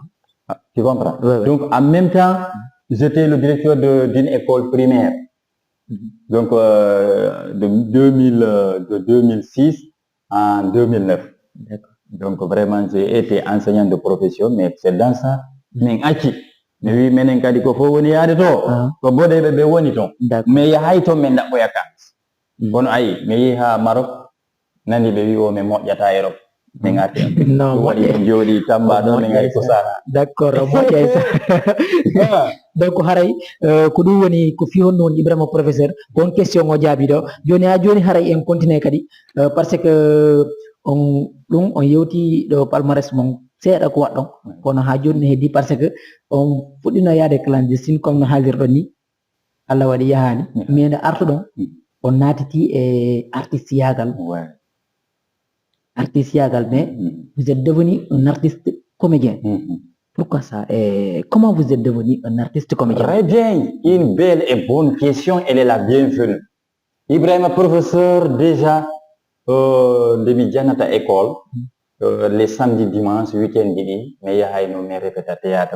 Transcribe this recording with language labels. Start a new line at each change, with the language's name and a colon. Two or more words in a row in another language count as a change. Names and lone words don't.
French: Tu comprends? Donc en même temps, j'étais le directeur d'une école primaire. Donc de 2006 en 2009. Donc vraiment j'ai été enseignant de profession, mais c'est dans ça
Fula: min acci mi wi menen kadi ko fof woni yaade to ko boɗeɓe ɓe woni ton mais yahay toon min ɗaɓɓoya kalis kono ayi mi yeehi ha Maroc nani ɓe wi o mi moƴƴata Europe Non, jodi tamba do ngari ko sana.
French: D'accord, donc
Fula: haray ko dum woni ko fi honno Ibrahima professeur on question o jaabi do joni ha joni haray
French: en continue
Fula: kadi
French: parce que on
Fula: dum on yewti do palmarès mon seeda ko waddon kono ha joni heddi
French: parce que on
Fula: fudino yaade clandestine comme no haalirdo ni Allah wadi yahani mais nde artudon on natiti e artiste yagal
French: mais vous êtes devenu un artiste comédien. Pourquoi ça? Et comment vous êtes devenu un artiste comédien? Très bien, une belle et bonne question, elle est la bienvenue. Ibrahima professeur, déjà, depuis Janata école, les samedis, dimanches, week-end, mais il y a une répétition théâtre.